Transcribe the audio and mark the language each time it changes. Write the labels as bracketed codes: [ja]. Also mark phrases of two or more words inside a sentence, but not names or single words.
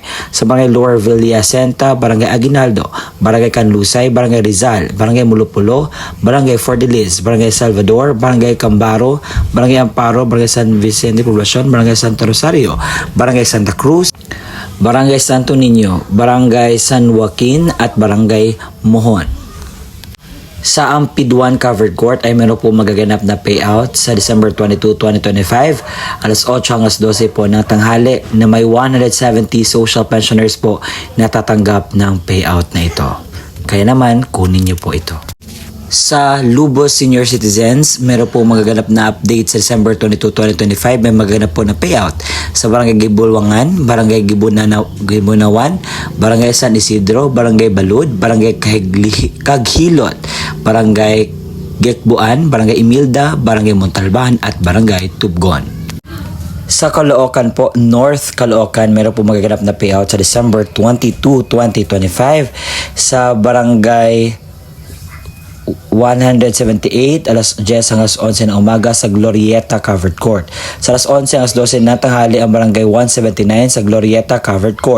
[tl] Sa Barangay Lower Villa Jacinta, Barangay Aguinaldo, Barangay Canlusay, Barangay Rizal, Barangay Mulupulo, Barangay Fordilis, Barangay Salvador, Barangay Cambaro, Barangay Amparo, Barangay San Vicente Poblacion, Barangay Santa Rosario, Barangay Santa Cruz, Barangay Santo Niño, Barangay San Joaquin at Barangay Mohon. Sa Ampiduan Covered Court ay meron po magaganap na payout sa December 22, 2025 alas 8 hanggang 12 po ng tanghali na may 170 social pensioners po na tatanggap ng payout na ito. Kaya naman, kunin niyo po ito. Sa Lubos Senior Citizens, meron po magaganap na update sa December 22, 2025. May magaganap po na payout sa Barangay Gibulwangan, Barangay Gibunawan, Barangay San Isidro, Barangay Balud, Barangay Kaghilot, Barangay Gekbuan, Barangay Imilda, Barangay Montalban at Barangay Tubgon. Sa Caloocan po, North Caloocan, meron po magaganap na payout sa December 22, 2025 sa Barangay 178 alas 10 hanggang 11 ng umaga sa Glorieta Covered Court. Sa alas 11 hanggang 12 ng tanghali ang Barangay 179 sa Glorieta Covered Court.